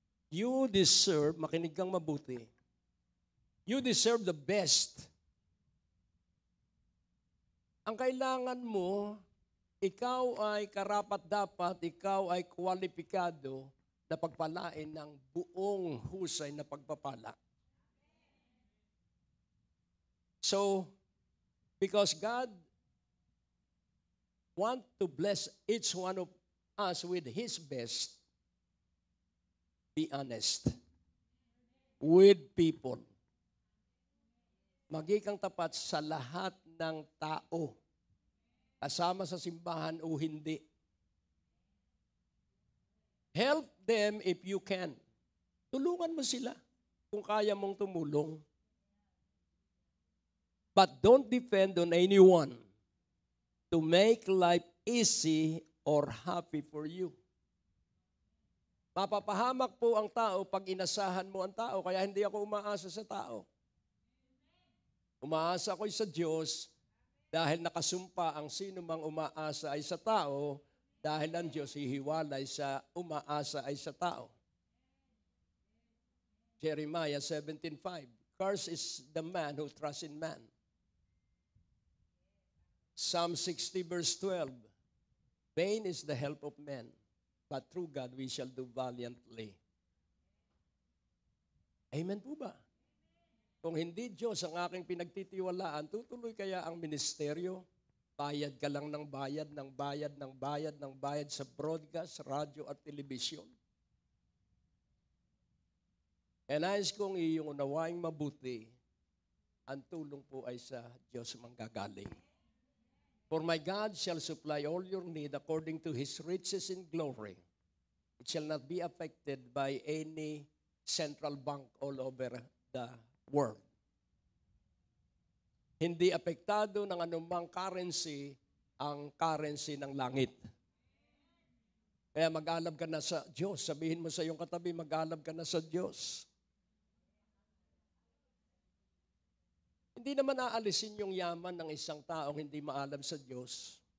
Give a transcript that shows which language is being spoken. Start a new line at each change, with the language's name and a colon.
English: You deserve,
Filipino: makinig kang mabuti.
English: You deserve the best.
Filipino: Ang kailangan mo, ikaw ay karapat-dapat, ikaw ay kwalipikado na pagpalain ng buong husay na pagpapala.
English: So, because God wants to bless each one of us with His best, be honest with people.
Filipino: Maging kang tapat sa lahat ng tao, kasama sa simbahan o hindi.
English: Help them if you can.
Filipino: Tulungan mo sila kung kaya mong tumulong.
English: But don't depend on anyone to make life easy or happy for you.
Filipino: Mapapahamak po ang tao pag inasahan mo ang tao, kaya hindi ako umaasa sa tao. Umaasa ako sa Diyos dahil nakasumpa ang sino mang umaasa ay sa tao, dahil ang Diyos hihiwalay sa umaasa ay sa tao.
English: Jeremiah 17:5, cursed is the man who trusts in man. Psalm 60 verse 12, vain is the help of men, but through God we shall do valiantly.
Filipino: Amen po ba? Kung hindi Diyos ang aking pinagtitiwalaan, tutuloy kaya ang ministeryo? Bayad ka lang ng bayad, ng bayad, ng bayad, ng bayad sa broadcast, radyo at telebisyon. And nais kong iyong unawaing mabuti, ang tulong po ay sa Diyos manggagaling.
English: For my God shall supply all your need according to His riches in glory. It shall not be affected by any central bank all over the world.
Filipino: Hindi apektado ng anumang currency ang currency ng langit. Kaya mag-alab ka na sa Diyos. Sabihin mo sa iyong katabi, mag-alab ka na sa Diyos. Hindi naman aalisin yung yaman ng isang taong hindi maalab sa Diyos.